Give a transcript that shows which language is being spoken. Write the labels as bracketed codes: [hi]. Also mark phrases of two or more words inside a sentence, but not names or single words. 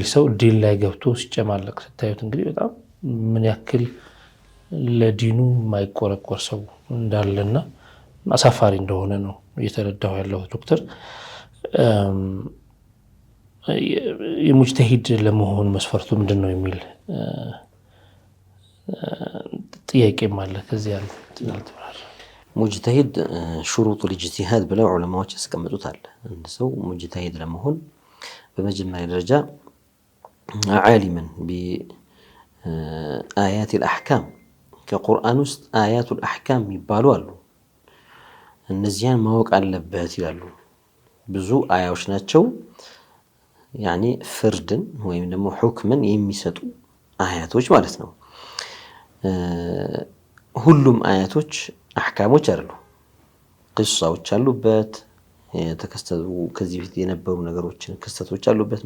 [am] ሰው ዲል ላይ ገብቶ ሲጨማለቅ ስታዩት እንግዲህ በጣም ምን ያክል ለዲኑ ማይቆረቆር ሰው እንዳለና አሳፋሪ እንደሆነ ነው እየተረዳው ያለው ዶክተር የሙጅተሂድ ለመሆን መስፈርቱ ምንድነው የሚል ጥያቄም አለ ከዚህ ያለው ትናንትራር ሙጅተሂድ [ar] شروط الاجتهاد [am] ብለው ዑለማዎች ያስቀምጡታል አንድ ሰው ሙጅተሂድ ለመሆን በመጀመሪያ ደረጃ ዓሊምን [ar] بآيات الأحكام [am] ከቁርአን ውስጥ [ar] آيات الأحكام [am] ይባሉ አሉ እነዚያን ማወቅ አለበት ይላሉ ብዙ አያዎች ናቸው ያኒ ፍርድን ወይም ደግሞ ሁክምን የሚሰጡ አያቶች ማለት ነው ሁሉም አያቶች አህካሞች አይደሉ ቅሳዎች አሉበት የተከስተቱ ከዚህ በፊት የነበሩ ነገሮችን ክስተቶች አሉበት